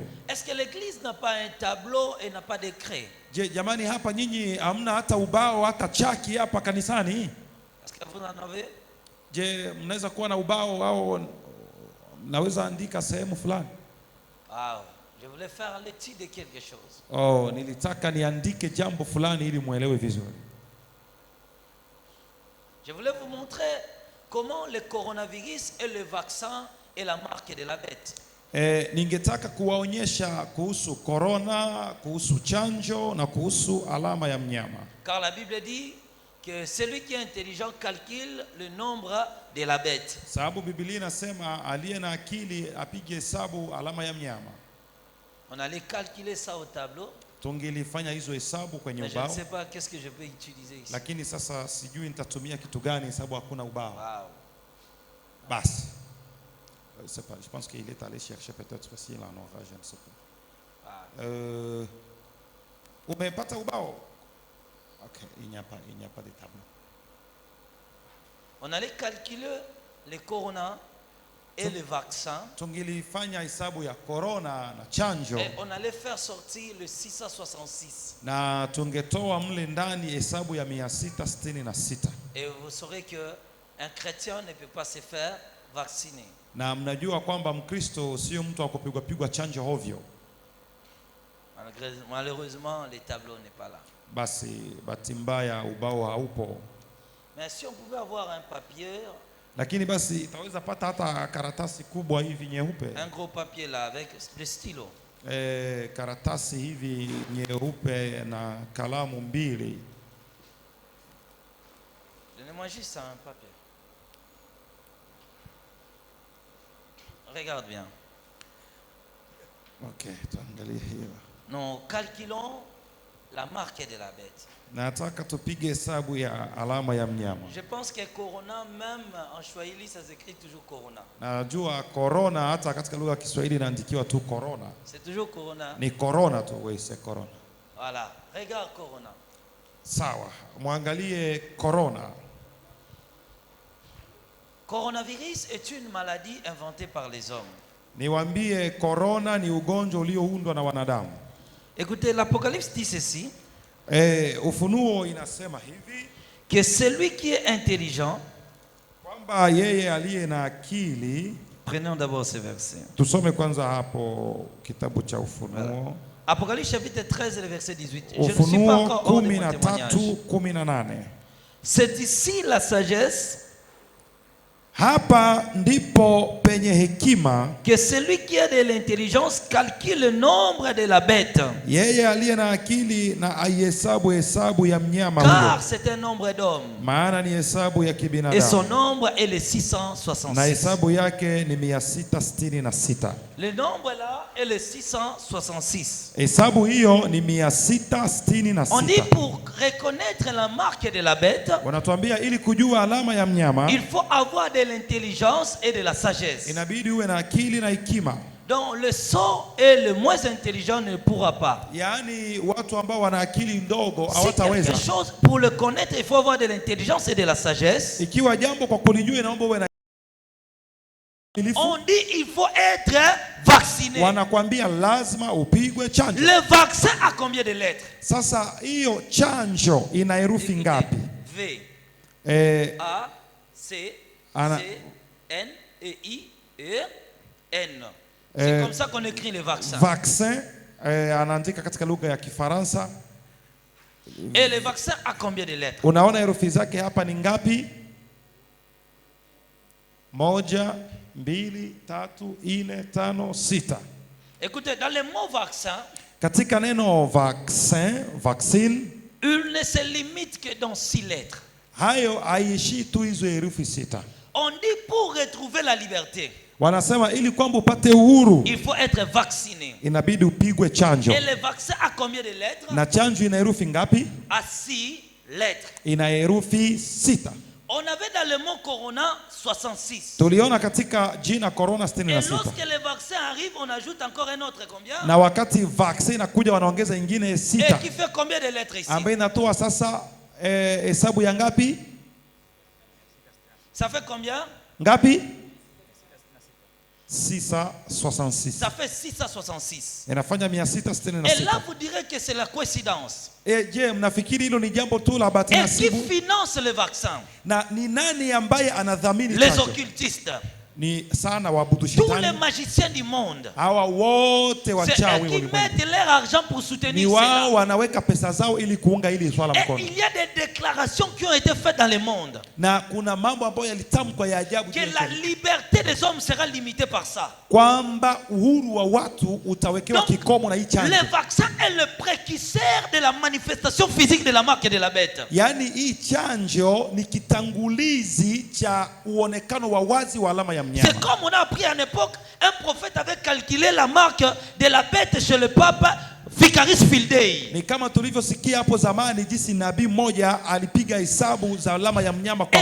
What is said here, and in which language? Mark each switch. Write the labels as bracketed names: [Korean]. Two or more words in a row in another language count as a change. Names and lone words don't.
[French] Est-ce que l'église n'a pas un tableau et n'a pas de craie? [Swahili] Je, jamani, hapa nyinyi hamna hata ubao hata chaki hapa kanisani? [French] Est-ce que vous en avez? [Swahili] Je, mnaweza kuwa na ubao au naweza andika sehemu fulani? [French] Ah, je voulais faire l'étude de quelque chose. [Swahili] Oh, nilitaka niandike jambo fulani ili muelewe vizuri. [French] Je voulais vous montrer comment le coronavirus et le vaccin est la marque de la bête. [Swahili] Ningetaka kuwaonyesha kuhusu corona, kuhusu chanjo na kuhusu alama ya mnyama. [French] Car la Bible dit que celui qui est intelligent calcule le nombre de la bête. [Swahili] Sababu Biblia inasema aliye na akili apige hesabu alama ya mnyama. [French] On allait calculer ça au tableau. [Swahili] Tungelifanya hizo hesabu kwenye [French] Mais je ne [Swahili] ubao. [French] sais pas qu'est-ce que je peux utiliser ici. [Swahili] Lakini sasa sijui nitatumia kitu gani sababu hakuna ubao. Wow. Basi. [French] Je pense qu'il est allé chercher peut-être s'il en aura, je ne sais pas. [Swahili] Umepata ubao? [French] Ok, il n'y a pas de tableau. On allait calculer le corona et le vaccin. [Swahili] Tungilifanya hesabu ya corona na chanjo. [French] Et on allait faire sortir le 666. [Swahili] Na tungetoa mle ndani hesabu ya 666. [French] Et vous saurez que un chrétien ne peut pas se faire vacciner. [Swahili] Na mnajua kwamba Mkristo sio mtu wa kupigwa chanjo hovyo. [French] Malheureusement, le tableau n'est pas là. [Swahili] basi bahati mbaya ubao haupo. [French] Mais si on pouvait avoir un papier, [Swahili] Lakini basi itaweza pata hata karatasi kubwa hivi nyeupe. [French] un gros papier là avec des stylos. [Swahili] Karatasi hivi nyeupe na kalamu mbili. [French] Donnez-moi juste un papier. Regarde bien. [Swahili] Okay, tuangalie hiyo. [French] Nous calculons la marque de la bête. [Swahili] Nataka tupige hesabu ya alama ya mnyama. [French] Je pense que Corona, même en Swahili, ça s'écrit toujours Corona. [Swahili] Najua corona hata katika lugha ya Kiswahili inaandikiwa tu corona. [French] C'est toujours Corona. [Swahili] Ni corona tu, wewe c'est corona. [French] Voilà, regarde Corona. [Swahili] Sawa, muangalie corona. [French] Coronavirus est une maladie inventée par les hommes. [Swahili] Niwaambie corona ni ugonjwa ulioundwa na wanadamu. [French] Écoutez, l'Apocalypse dit ceci. [Swahili] Ufunuo inasema hivi [French] Que celui qui est intelligent, [Swahili] kwamba yeye aliye na akili. [French] prenons d'abord ce verset. [Swahili] Tusome kwanza hapo kitabu cha Ufunuo. [French] Voilà. Apocalypse chapitre 13 le verset 18. Je ne suis pas encore hors de mon témoignage. 13:18. C'est ici la sagesse. [Swahili] Hapa ndipo penye hekima. [French] Que celui qui a de l'intelligence calcule le nombre de la bête. [Swahili] Yeye aliye na akili na aihesabu hesabu ya mnyama [French] Car [Swahili] huyo. [French] c'est un nombre d'hommes. [Swahili] Maana ni hesabu ya [French] Et son [Swahili] kibinadamu. [French] nombre est le [Swahili] Na 666. hesabu yake ni 666. [French] Le nombre là est le 666. [Swahili] Hesabu hiyo ni [French] On dit [Swahili] 666. [French] pour reconnaître la marque de la bête, [Swahili] Wanatuambia ili kujua alama ya mnyama [French] il faut avoir de l'intelligence et de la sagesse. [Swahili] inabidi uwe na akili na hekima. [French] Donc le sot et le moins intelligent ne pourra pas. [Swahili] Yaani watu ambao wana akili ndogo [French] Si [Swahili] hawataweza. [French] quelque chose pour le connaître, il faut avoir de l'intelligence et de la sagesse. [Swahili] Ikiwa jambo kwa kulijua inaomba uwe na [French] On dit il faut être vacciné. [Swahili] wanakwambia lazima upigwe chanjo. [French] Le vaccin a combien de lettres? [Swahili] Sasa hiyo chanjo ina herufi ngapi? [French] V, A, C, [Swahili] Ana- [French] C, N, E, I, E, N. C'est comme ça qu'on écrit les vaccins. [Swahili] Vaccin anaandika katika lugha ya Kifaransa. [French] Et le vaccin a combien de lettres? [Swahili] Unaona herufi zake hapa ni ngapi? [French] 1, 2, 3, 4, 5, 6. Écoutez, dans le mot vaccin, [Swahili] Katika neno vaccine, [French] il ne se limite que dans 6 lettres. [Swahili] hayo haiishii tu hizo herufi 6. [French] On dit pour retrouver la liberté, [Swahili] Wanasema ili kwamba upate uhuru [French] il faut être vacciné. [Swahili] inabidi upigwe chanjo. [French] Et le vaccin a combien de lettres? [Swahili] Na chanjo ina herufi ngapi? [French] À 6 lettres. [Swahili] Ina herufi 6. [French] On avait dans le mot corona 66. [Swahili] Tuliona katika jina corona [French] Et [Swahili] 66. [French] lorsque le vaccin arrive, on ajoute encore un autre combien? [Swahili] Na wakati vaccine inakuja wanaongeza ingine [French] Et [Swahili] 6 [French] qui fait combien de lettres ici? [Swahili] ambayo inatoa sasa hesabu ya ngapi? [French] Ça fait combien? [Swahili] Ngapi? 666. [French] Ça fait 666. [Swahili] Inafanya [French] Et [Swahili] 666. [French] là, vous direz que c'est la coïncidence. [Swahili] Je, mnafikiri hilo ni jambo tu la bahati [French] Et qui [Swahili] nasibu? [French] finance le vaccin? [Swahili] Na ni nani ambaye anadhamini [French] Les [Swahili] chanjo? [French] occultistes. [Swahili] Ni sana waabudu [French] Tous les [Swahili] shetani. [French] magiciens du monde. [Swahili] Hawa wote [French] C'est [Swahili] wachawi [French] eux qui [Swahili] ulimwengu. [French] mettent leur argent pour [Swahili] Ni [French] soutenir [Swahili] wao [French] cela. [Swahili] wanaweka pesa zao ili kuunga ili swala [French] Et [Swahili] mkono. [French] il y a des déclarations qui ont été faites dans le monde. [Swahili] Na kuna mambo ambayo yalitamkwa ya ajabu [French] Que [Swahili] juu ya [French] la [Swahili] chanjo. [French] liberté des hommes sera limitée par ça. [Swahili] Kwamba uhuru wa watu utawekewa [French] Donc, [Swahili] kikomo na hii chanjo. [French] le vaccin est le précurseur de la manifestation physique de la marque de la bête. [Swahili] Yaani hii chanjo ni kitangulizi cha uonekano wa wazi wa alama ya [French] C'est [Swahili] mnyama. [French] comme on a appris à une époque, un prophète avait calculé la marque de la bête chez le pape Vicaris Fildei. [Swahili] Ni kama tulivyosikia hapo zamani jinsi nabii mmoja alipiga hesabu za alama ya mnyama kwa